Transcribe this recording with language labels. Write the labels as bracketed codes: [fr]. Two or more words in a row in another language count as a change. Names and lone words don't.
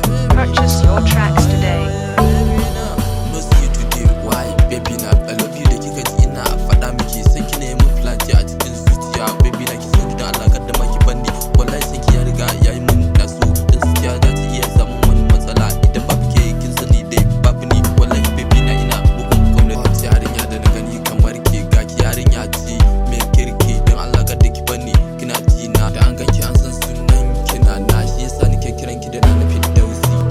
[en] Purchase your tracks today. No see you today, why, [ha] baby na, [en] I love you [ha] da kika ji ina faɗa miki, sai ki nemi flat a cikin zuciya, baby na, ki sani da Allah, kada ma ki banni, wallahi sai ki ya riga ya yi mun naso, dan zuciya za ta iya samun wani matsala, idan babu ke, kin sani dai babu ni, wallahi baby na, ina bugun kauna. Wata yarinya da na gani kamar ke, ga ki yarinya ce mai kirki, dan Allah kada ki banni, kina ji na, da an ganki an san sunan ki na na, shi yasa nake kiran ki da na Firdausi.